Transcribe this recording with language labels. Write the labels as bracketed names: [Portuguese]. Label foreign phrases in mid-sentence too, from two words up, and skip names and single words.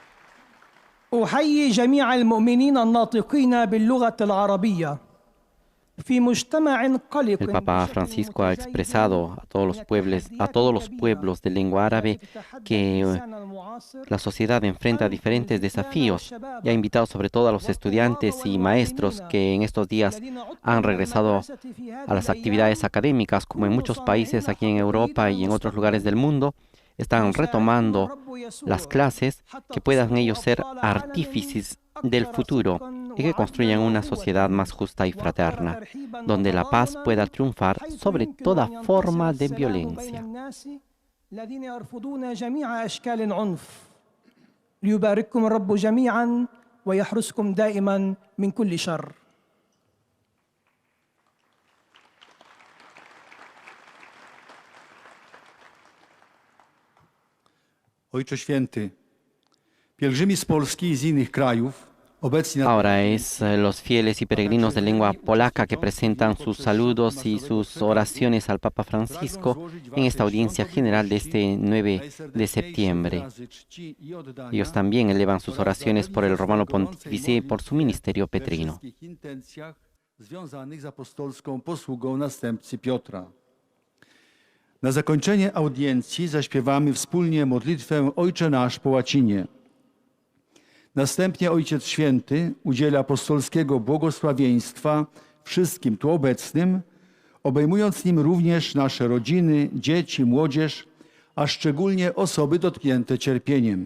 [Arabic] أحيي جميع المؤمنين الناطقين باللغة العربية في مجتمع قلق [Spanish] El Papa Francisco ha expresado a todos los pueblos de lengua árabe que la sociedad enfrenta diferentes desafíos y ha invitado sobre todo a los estudiantes y maestros que en estos días han regresado a las actividades académicas, como en muchos países aquí en Europa y en otros lugares del mundo, están retomando las clases, que puedan ellos ser artífices del futuro y que construyan una sociedad más justa y fraterna, donde la paz pueda triunfar sobre toda forma de violencia. [Arabic] ليبارككم الرب جميعا ويحرسكم دائما من كل شر. [Polish] Ojcze Święty, pielgrzymi z Polski i z innych krajów obecnie [Spanish] Ahora es los fieles y peregrinos de lengua polaca que presentan sus saludos y sus oraciones al Papa Francisco en esta audiencia general de este 9 de septiembre. Ellos también elevan sus oraciones por el Romano Pontífice y por su ministerio petrino. [Polish] związanych z apostolską posługą następcy Piotra. Na zakończenie audiencji zaśpiewamy wspólnie modlitwę Ojcze Nasz po łacinie. Następnie Ojciec Święty udzieli apostolskiego błogosławieństwa wszystkim tu obecnym, obejmując nim również nasze rodziny, dzieci, młodzież, a szczególnie osoby dotknięte cierpieniem.